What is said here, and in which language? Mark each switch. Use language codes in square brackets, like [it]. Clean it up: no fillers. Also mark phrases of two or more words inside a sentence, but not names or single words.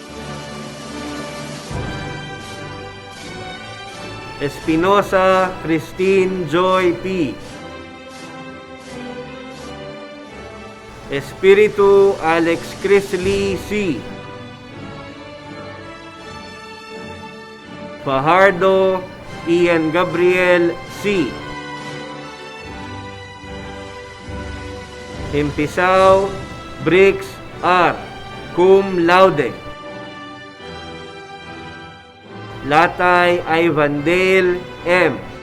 [en] Espinosa Christine Joy P. Espiritu Alex Crisley C. Fajardo Ian Gabriel C. Himpisaw Briggs R. [la] Cum laude. [en] Latay Ivan Dale M.